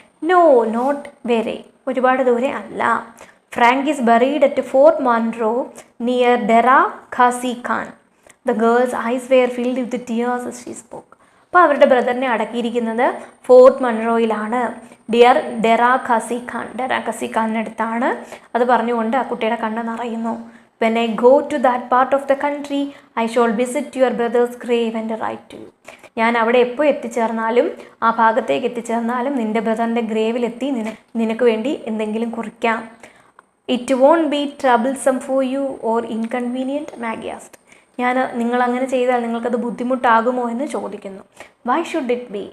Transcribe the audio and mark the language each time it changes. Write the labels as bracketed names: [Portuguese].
[English] no, not very, [Malayalam] ഒരുപാട് ദൂരെ അല്ല. [English] Frank is buried at Fort Monroe near Dera Ghazi Khan. The girl's eyes were filled with tears as she spoke. [Malayalam] അപ്പോൾ അവരുടെ ബ്രദറിനെ അടക്കിയിരിക്കുന്നത് fort മൺറോയിലാണ്, ഡെറാ Khasi ഖാനിനടുത്താണ്. അത് പറഞ്ഞുകൊണ്ട് ആ കുട്ടിയുടെ കണ്ണ് നിറയുന്നു. [English] When I go to that part of the country, I shall visit your brother's grave and write to you. [Malayalam] ഞാൻ അവിടെ എപ്പോൾ എത്തിച്ചേർന്നാലും, ആ ഭാഗത്തേക്ക് എത്തിച്ചേർന്നാലും നിൻ്റെ ബ്രദറിൻ്റെ ഗ്രേവിലെത്തി നിനക്ക് വേണ്ടി എന്തെങ്കിലും കുറിക്കാം. [English] It won't be troublesome for you or inconvenient, Maggie asked. [Malayalam] നിങ്ങൾ അങ്ങനെ ചെയ്താൽ നിങ്ങൾക്കത് ബുദ്ധിമുട്ടാകുമോ എന്ന് ചോദിക്കുന്നു. [English] Why should it be?